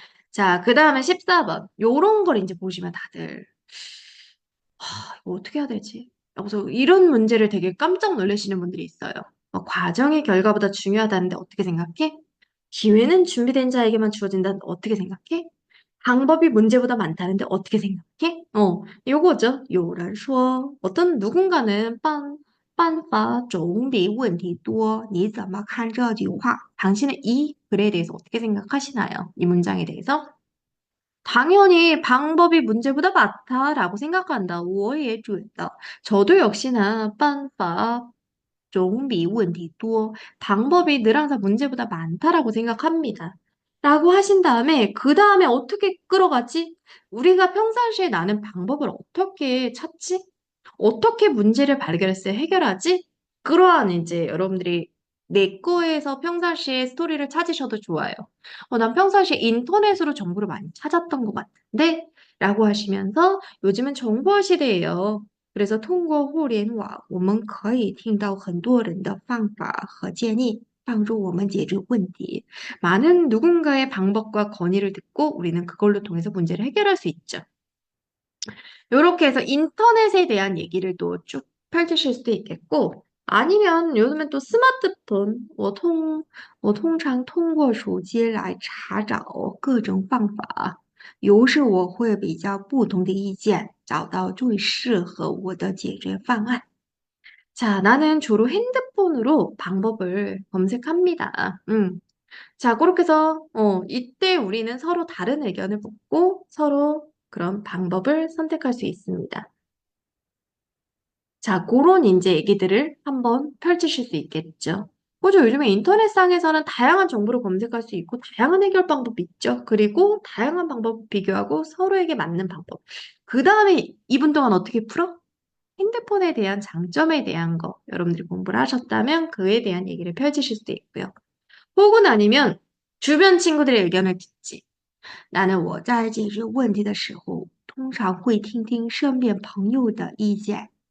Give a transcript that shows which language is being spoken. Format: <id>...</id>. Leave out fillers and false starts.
<ko>자, 그 다음에 14번. 요런 걸 이제 보시면 다들, 이거 어떻게 해야 되지? 여기서 이런 문제를 되게 깜짝 놀라시는 분들이 있어요. 과정의 결과보다 중요하다는데 어떻게 생각해? 기회는 준비된 자에게만 주어진다는데 어떻게 생각해? 방법이 문제보다 많다는데 어떻게 생각해? 요거죠.</ko> <zh>有人说</zh> <ko>어떤 누군가는</ko> <zh>办法总比问题多.你怎么看这句话?</zh> <ko>당신은 이 글에 대해서 어떻게 생각하시나요? 이 문장에 대해서? 당연히 방법이 문제보다 많다라고 생각한다.</ko> <zh>我也觉得.</zh> <ko>저도 역시나</ko> <zh>办法总比问题多.</zh> <ko>방법이 늘 항상 문제보다 많다라고 생각합니다. 라고 하신 다음에 그 다음에 어떻게 끌어가지? 우리가 평상시에 나는 방법을 어떻게 찾지? 어떻게 문제를 발견해서 해결하지? 그러한 이제 여러분들이 내 거에서 평상시에 스토리를 찾으셔도 좋아요. 난 평상시에 인터넷으로 정보를 많이 찾았던 것 같은데? 라고 하시면서 요즘은 정보 시대예요. 그래서 통과</ko> <zh>互联网，我们可以听到很多人的方法和建议，帮助我们解决问题。</zh> <ko>많은 누군가의 방법과 건의를 듣고 우리는 그걸로 통해서 문제를 해결할 수 있죠. 요렇게 해서 인터넷에 대한 얘기를 또 쭉 펼치실 수도 있겠고, 아니면 요즘엔 또 스마트폰,</ko> <zh>我通常通过手机来查找各种方法，有时我会比较不同的意见，找到最适合我的解决方案。</zh> <ko>자, 나는 주로 핸드폰으로 방법을 검색합니다. 자, 그렇게 해서, 이때 우리는 서로 다른 의견을 묻고 서로 그런 방법을 선택할 수 있습니다. 자, 그런 이제 얘기들을 한번 펼치실 수 있겠죠. 그죠? 요즘에 인터넷상에서는 다양한 정보를 검색할 수 있고, 다양한 해결 방법이 있죠. 그리고 다양한 방법 비교하고 서로에게 맞는 방법. 그 다음에 2분 동안 어떻게 풀어? 핸드폰에 대한 장점에 대한 거 여러분들이 공부를 하셨다면 그에 대한 얘기를 펼치실 수도 있고요. 혹은 아니면 주변 친구들의 의견을 듣지. 나는</ko> <zh>我在解决问题的时候，通常会听听身边朋友的意见。</zh>